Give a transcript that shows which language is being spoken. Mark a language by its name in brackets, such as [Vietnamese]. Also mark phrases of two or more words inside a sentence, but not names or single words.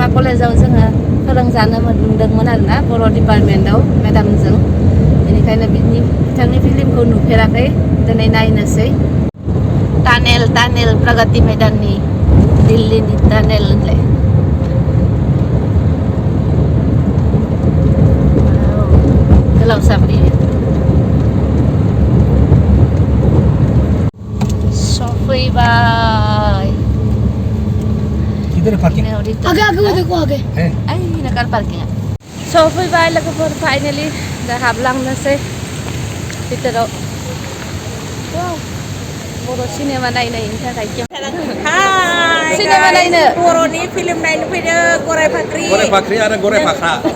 [Bodo] कलेजाव जोङो फोरोंजानो मोनदोंमोन आरोना बर' डिपार्टमेन्टआव मेदामजों बेनिखायनो बिथांनि फिल्मखौ नुफेराखै दिनै नायनोसै टानेल प्रगति मैदाननि दिल्लीनि टानेल होनलाय गोलाव साब्रि सफैबाय [Hindi] किधर पार्किंग आगे वो देखो आगे [Bodo] आई नकार पार्किंग सफैबाय लोगोफोर फाइनली दा हाबलांनोसै भितराव बर' सिनेमा नायनायनि थाखाय सिनेमा नायनो बर'नि फिल्म नायनो फैदों गराइ फाख्रि आरो गराइ फाख्रा